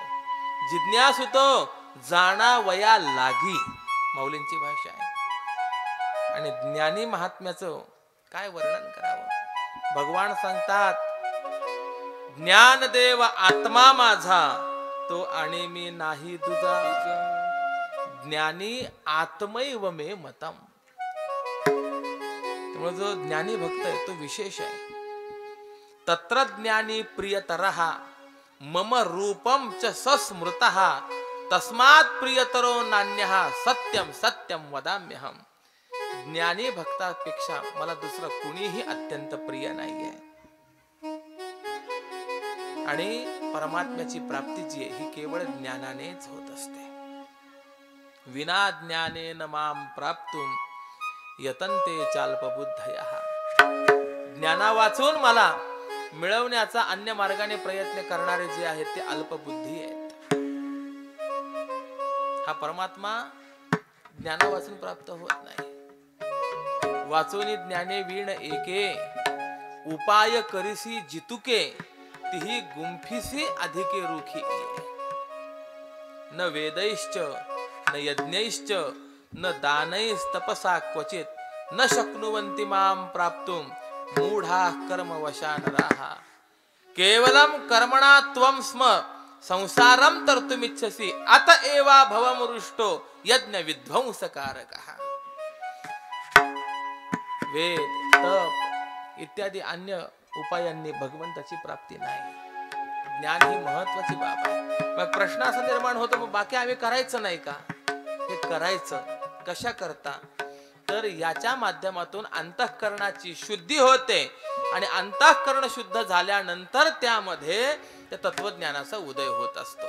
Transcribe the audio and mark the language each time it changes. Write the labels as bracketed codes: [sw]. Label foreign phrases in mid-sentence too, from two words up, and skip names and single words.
[mr] जिज्ञासू तो जाणा वया लागी, माऊलींची भाषा आहे. आणि ज्ञानी महात्म्याचं काय वर्णन करावं? भगवान सांगतात, ज्ञानदेव आत्मा माझा तो आणि मी नाही तुझा, [sa] ज्ञानी आत्मैव मे मतम. [mr] त्यामुळे जो ज्ञानी भक्त आहे तो विशेष आहे. [sa] तत्रज्ञानी प्रियतरः मम रूपम च सस्मृतः तस्मात् प्रियतरो नान्यः सत्यम सत्यम वदाम्यहम. [mr] ज्ञानी भक्तापेक्षा मला दुसरं कुणीही अत्यंत प्रिय नाहीये. आणि परमात्म्याची प्राप्ती जी आहे ही केवळ ज्ञानानेच होत असते. [sa] विना ज्ञानेन माम प्राप्तुम यतन्ते चाल्पबुद्धयः. [mr] ज्ञाना वाचून मला मिळवण्याचा अन्य मार्गाने प्रयत्न करणारे जे आहेत ते अल्पबुद्धी आहेत. हा परमात्मा ज्ञाना वाचून प्राप्त होत नाही. वाचून ज्ञाने वीण एके उपाय करिसी जितुके तिही गुंफिसी अधिके रुखी. [sa] न वेदैश्च न यज्ञैश्च न दानैस्तपसा क्वचित न शक्नुवन्ति मां प्राप्तुं मूढाः कर्मवशा नराः. केवलं कर्मणा त्वं स्म संसारं तर्तुमिच्छसि अत एवा भवमरुष्टो यज्ञ विध्वंसकारकः. [mr] वेद तप इत्यादी अन्य उपायांनी भगवंताची प्राप्ती नाही. ज्ञान ही महत्वाची बाब आहे. मग प्रश्न असा निर्माण होतो, मग बाकी आम्ही करायचं नाही का? हे करायचं. कशा करता? तर याच्या माध्यमातून अंतःकरणाची शुद्धी होते आणि अंतःकरण शुद्ध झाल्यानंतर त्यामध्ये त्या तत्वज्ञानाचा उदय होत असतो.